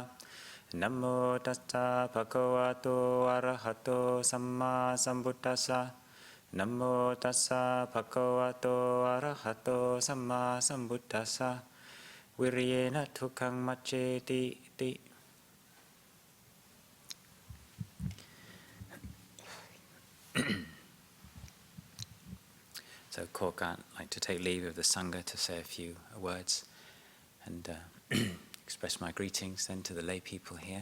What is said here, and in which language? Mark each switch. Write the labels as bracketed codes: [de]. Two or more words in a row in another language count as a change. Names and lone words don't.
[pi] Namo tassa bhagavato arahato samma sambuddhassa. Namo tassa bhagavato arahato samma sambuddhassa. Viriyena tukkhaṃ macceti ti. [en] So Korka, I'd like to take leave of the Sangha to say a few words and express my greetings then to the lay people here.